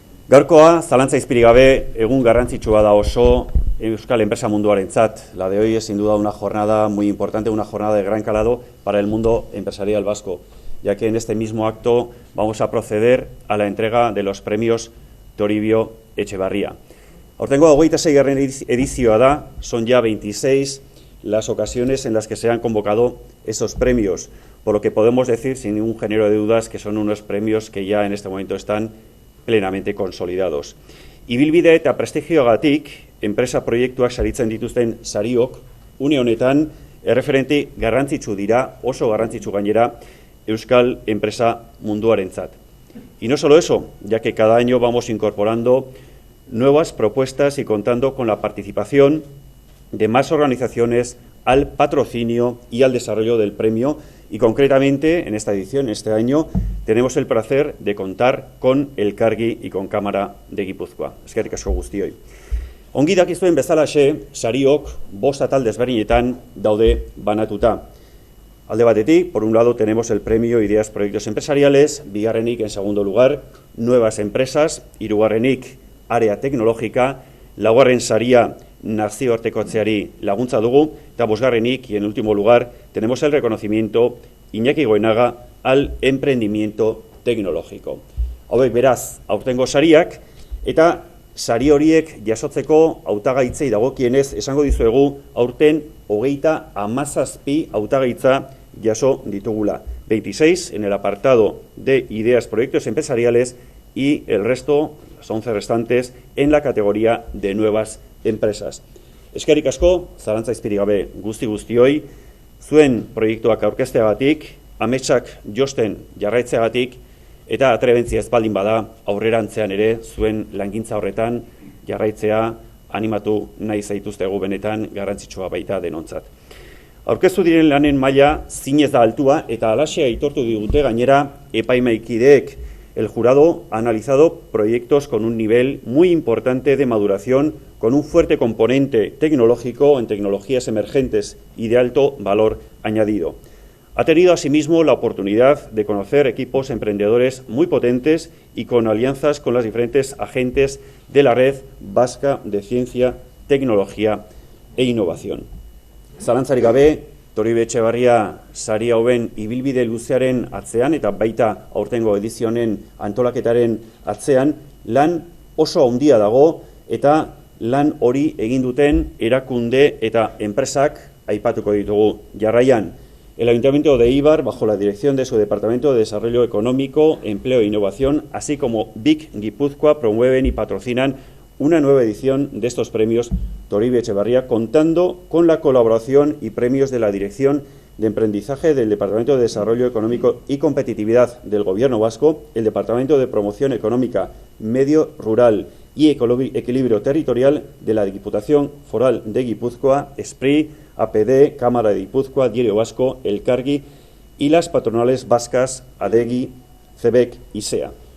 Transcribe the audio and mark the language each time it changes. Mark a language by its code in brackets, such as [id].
[eu] Gaurkoa, zalantza izpirik gabe, egun garrantzitsua da oso euskal enpresa munduarentzat. [es] La de hoy es sin duda una jornada muy importante, una jornada de gran calado para el mundo empresarial vasco, ya que en este mismo acto vamos a proceder a la entrega de los premios Toribio Etxeberria. [eu] Aurtengo 26. edizioa da, [es] son ya 26 las ocasiones en las que se han convocado esos premios, por lo que podemos decir sin ningún género de dudas que son unos premios que ya en este momento están plenamente consolidados. [eu] Ibilbide eta prestigioagatik, enpresa proiektuak saritzen dituzten sariok, une honetan erreferente garrantzitsu dira, oso garrantzitsu gainera, euskal enpresa munduarentzat. [es] Y no solo eso, ya que cada año vamos incorporando nuevas propuestas y contando con la participación de más organizaciones al patrocinio y al desarrollo del premio, y concretamente en esta edición, este año, tenemos el placer de contar con Elkargi y con Cámara de Gipuzkoa. [eu] Eskerrik asko guztioi. Ongi dakizuen bezalaxe, sariok bost atal desberdinetan daude banatuta. Alde batetik, [es] por un lado tenemos el premio Ideas Proyectos Empresariales, [eu] bigarrenik [es] en segundo lugar, Nuevas Empresas, [eu] hirugarrenik [es] Área Tecnológica, [eu] laugarren saria nazioartekotzeari laguntza dugu, eta bosgarrenik, [es] y en último lugar, tenemos el reconocimiento Iñaki Goenaga al emprendimiento tecnológico. [eu] Hauek beraz, aurtengo sariak, eta sari horiek jasotzeko hautagaitzei dagokienez, esango dizuegu, aurten 37 hautagaitza jaso ditugula. [es] 26 en el apartado de Ideas Proyectos Empresariales y el resto, las 11 restantes, en la categoría de Nuevas Empresas. [eu] Eskerrik asko, zalantza izpirik gabe guztioi, zuen proiektuak aurkezteagatik, ametsak josten jarraitzeagatik, eta atrebentzia ez baldin bada, aurrerantzean ere, zuen langintza horretan jarraitzea animatu nahi zaituztegu benetan garrantzitsua baita denontzat. Aurkeztu diren lanen maila zinez da altua, eta halaxe aitortu digute gainera epaimaikideek. [es] El jurado ha analizado proyectos con un nivel muy importante de maduración, con un fuerte componente tecnológico en tecnologías emergentes y de alto valor añadido. Ha tenido asimismo la oportunidad de conocer equipos emprendedores muy potentes y con alianzas con las diferentes agentes de la Red Vasca de Ciencia, Tecnología e Innovación. [eu] Zalantzarik gabe, Toribi Etxeberria sari hauen ibilbide luzearen atzean eta baita aurtengo edizionen antolaketaren atzean lan oso handia dago eta lan hori egin duten erakunde eta enpresak aipatuko ditugu. Jarraian, [es] el Ayuntamiento de Eibar, bajo la dirección de su Departamento de Desarrollo Económico, Empleo e Innovación, así como BIC Guipúzcoa, promueven y patrocinan una nueva edición de estos premios Toribi Etxeberria, contando con la colaboración y premios de la Dirección de Emprendizaje del Departamento de Desarrollo Económico y Competitividad del Gobierno Vasco, el Departamento de Promoción Económica, Medio Rural y Equilibrio Territorial de la Diputación Foral de Guipúzcoa, SPRI, APD, Cámara de Guipúzcoa, Diario Vasco, Elkargi y las patronales vascas ADEGI, CEBEC y SEA.